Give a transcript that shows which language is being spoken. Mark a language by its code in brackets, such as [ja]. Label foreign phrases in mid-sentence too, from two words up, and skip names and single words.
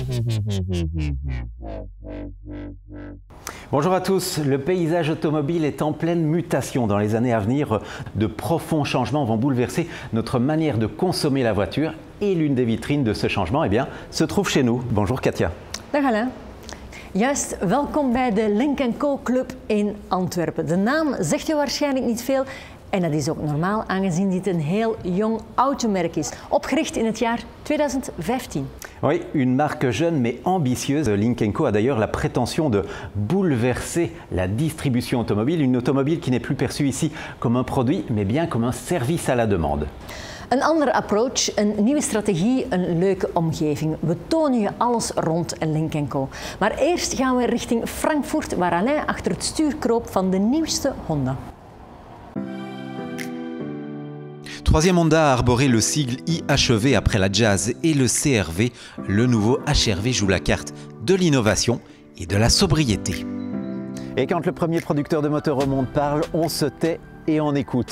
[fr] Bonjour à tous, le paysage automobile est en pleine mutation. Dans les années à venir, de profonds changements vont bouleverser notre manière de consommer la voiture et l'une des vitrines de ce changement se trouve chez nous. Bonjour Katia. [nl] Dag Alain. Juist, welkom bij de Lynk & Co Club in Antwerpen. De naam zegt je waarschijnlijk niet veel en dat is ook normaal aangezien dit een heel jong automerk is. Opgericht in het jaar 2015. [fr] Oui, une marque jeune mais ambitieuse. Lynk & Co a d'ailleurs la prétention de bouleverser la distribution automobile. Une automobile qui n'est plus perçue ici comme un produit, mais bien comme un service à la demande. [nl] Een andere approach, een nieuwe strategie, een leuke omgeving. We tonen je alles rond Lynk & Co. Maar eerst gaan we richting Frankfurt, waar Alain achter het stuur kroop van de nieuwste Honda. [fr] Troisième Honda a arboré le sigle IHEV après la Jazz et le CR-V. Le nouveau HR-V joue la carte de l'innovation et de la sobriété. Et quand le premier producteur de moteur au monde parle, on se tait et on écoute.